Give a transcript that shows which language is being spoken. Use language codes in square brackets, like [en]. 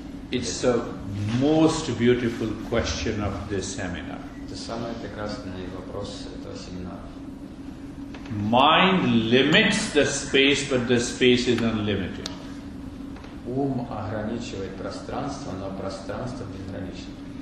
[en] It's the most beautiful question of this seminar. [ru] Это самый прекрасный вопрос этого семинара. [en] Mind limits the space, but the space is unlimited. [ru] Ум ограничивает пространство, но пространство безгранично.